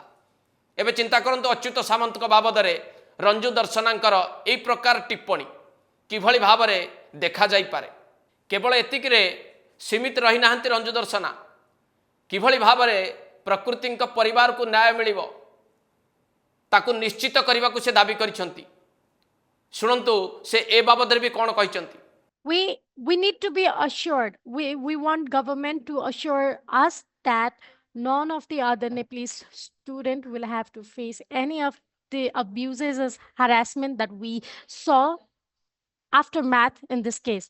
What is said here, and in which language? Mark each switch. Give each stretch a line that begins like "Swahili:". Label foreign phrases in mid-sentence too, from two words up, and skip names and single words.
Odia: ଏବେ ଚିନ୍ତା କରନ୍ତୁ ଅଚ୍ୟୁତ ସାମନ୍ତଙ୍କ ବାବଦରେ ରଞ୍ଜୁ ଦର୍ଶନାଙ୍କର ଏହି ପ୍ରକାର ଟିପ୍ପଣୀ କିଭଳି ଭାବରେ ଦେଖାଯାଇପାରେ। କେବଳ ଏତିକିରେ ସୀମିତ ରହିନାହାନ୍ତି ରଞ୍ଜୁ ଦର୍ଶନା, କିଭଳି ଭାବରେ ପ୍ରକୃତିଙ୍କ ପରିବାରକୁ ନ୍ୟାୟ ମିଳିବ ତାକୁ ନିଶ୍ଚିତ କରିବାକୁ ସେ ଦାବି କରିଛନ୍ତି। ଶୁଣନ୍ତୁ ସେ ଏ ବାବଦରେ ବି କ'ଣ କହିଛନ୍ତି।
English: We need to be assured. We want government to assure us that none of the other Nepalese student will have to face any of the abuses as harassment that we saw aftermath in this case.